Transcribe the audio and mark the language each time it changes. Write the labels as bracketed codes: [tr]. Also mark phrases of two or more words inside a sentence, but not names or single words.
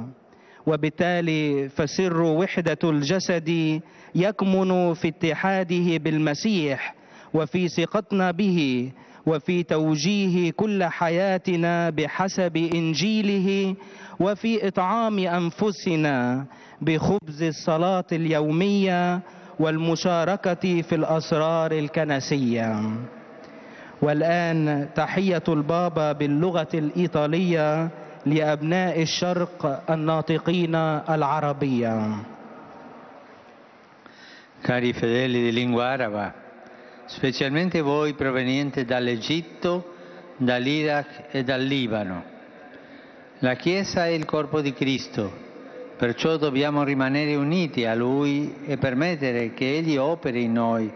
[ar] وبالتالي فسر وحدة الجسد يكمن في اتحاده بالمسيح وفي ثقتنا به وفي توجيه كل حياتنا بحسب إنجيله وفي إطعام أنفسنا بخبز الصلاة اليومية والمشاركة في الأسرار الكنسية. والآن تحية البابا باللغة الإيطالية لأبناء الشرق الناطقين العربية. [it] Cari fedeli di lingua araba, specialmente voi provenienti dall'Egitto, dall'Iraq e dal Libano. La Chiesa è il corpo di Cristo, perciò dobbiamo rimanere uniti a Lui e permettere che Egli operi in noi.